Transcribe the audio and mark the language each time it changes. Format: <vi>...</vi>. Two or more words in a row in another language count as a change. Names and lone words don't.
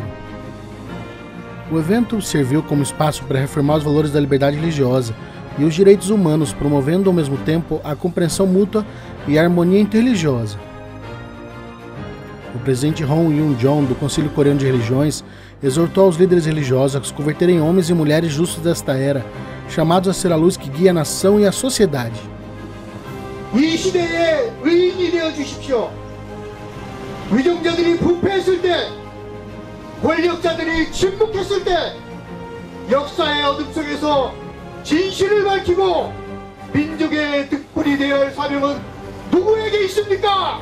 <pt>O evento serviu como espaço para reformar os valores da liberdade religiosa e os direitos humanos, promovendo ao mesmo tempo a compreensão mútua e a harmonia interreligiosa. O presidente Hong Yoon-jong, do Conselho Coreano de Religiões, exortou aos líderes religiosos a se converterem em homens e mulheres justos desta era, chamados a ser a luz que guia a nação e a sociedade.</pt> <ko>이 시대의 의인이 되어 주십시오. 위정자들이 부패했을 때, 권력자들이 침묵했을 때, 역사의 어둠 속에서 진실을 밝히고 민족의 득불이 되어야 할 사명은 누구에게 있습니까?</ko>